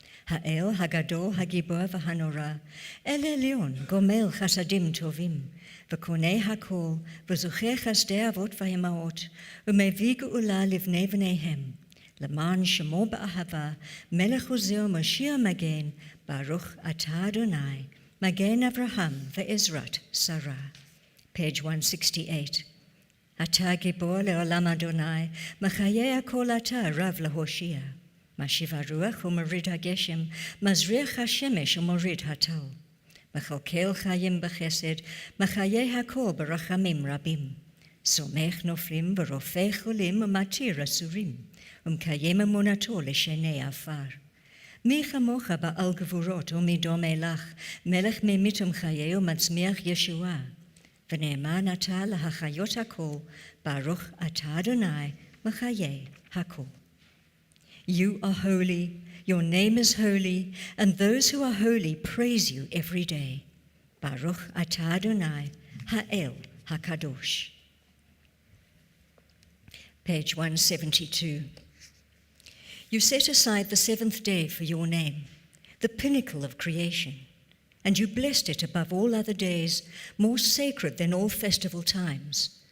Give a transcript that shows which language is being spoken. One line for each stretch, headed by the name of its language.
Hebrew: Ha'el, Hagadol, Hagibor v'Hanora, El Elyon, Gomel Chasadim Tovim, v'Konei Hakol, v'Zuchei Chasdei Avot v'Imaot, u'Mevi Geula livnei v'neihem, למען שמו באהבה, מלך עוזר משיח מגן, ברוך אתה אדוני, מגן אברהם ועזרת שרה.
English: Page 168.
Hebrew: אתה גיבור לעולם אדוני, מחיה הכל אתה רב להושיע. משיב הרוח ומוריד הגשם, מזריח השמש ומוריד הטל. מכלכל חיים בחסד, מחיה הכל ברחמים רבים. סומך נופלים ורופא חולים ומתיר אסורים. ומקיים אמונתו לשני עפר. מי כמוך בעל גבורות ומדומה לך, מלך ממית ומחיה ומצמיח ישועה. ונאמן אתה להחיות הכל, ברוך אתה אדוני מחיה הכל.
English: You are holy, Your name is holy, and those who are holy praise you every day.
Hebrew: Baruch atah Adonai, ha'el hakadosh.
English: Page 172. You set aside the seventh day for your name, the pinnacle of creation, and you blessed it above all other days, more sacred than all festival times.